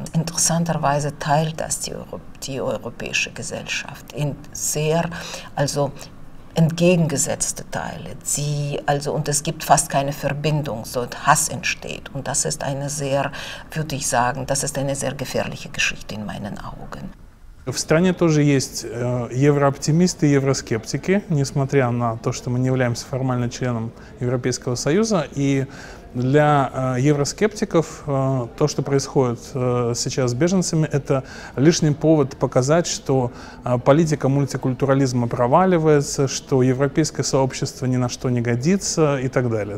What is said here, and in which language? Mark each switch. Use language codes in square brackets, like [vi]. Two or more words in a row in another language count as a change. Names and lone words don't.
[de] Interessanterweise teilt das die europäische Gesellschaft in sehr, also entgegengesetzte Teile. Und es gibt fast keine Verbindung, so Hass entsteht. Und das ist eine sehr, würde ich sagen, das ist eine sehr gefährliche Geschichte in meinen Augen. [ru] В стране тоже есть еврооптимисты и евроскептики, несмотря на то, что мы не являемся формально членом Европейского Союза. И для евроскептиков то, что происходит сейчас с беженцами, это лишний повод показать, что политика мультикультурализма проваливается, что европейское сообщество ни на что не годится и так далее.